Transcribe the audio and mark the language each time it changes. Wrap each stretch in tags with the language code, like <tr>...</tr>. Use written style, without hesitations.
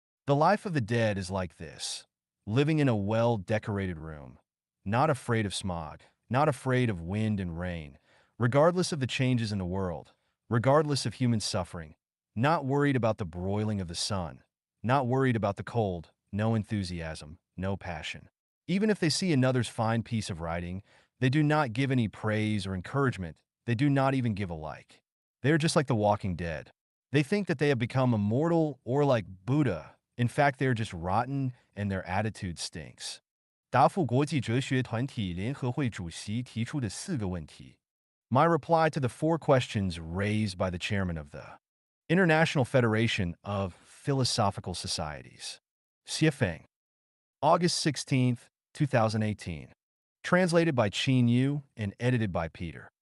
<en>The life of the dead is like this, living in a well-decorated room, not afraid of smog, not afraid of wind and rain, regardless of the changes in the world, regardless of human suffering, not worried about the broiling of the sun, not worried about the cold, no enthusiasm, no passion. Even if they see another's fine piece of writing, they do not give any praise or encouragement, they do not even give a like. They are just like the walking dead. They think that they have become immortal or like Buddha. In fact, they are just rotten and their attitude stinks.</en> <zh>答复国际哲学团体联合会主席提出的4个问题.</zh> <en>My reply to the 4 questions raised by the chairman of the International Federation of Philosophical Societies. Xuefeng. August 16th, 2018. Translated by Qin Yu and edited by Peter.</en>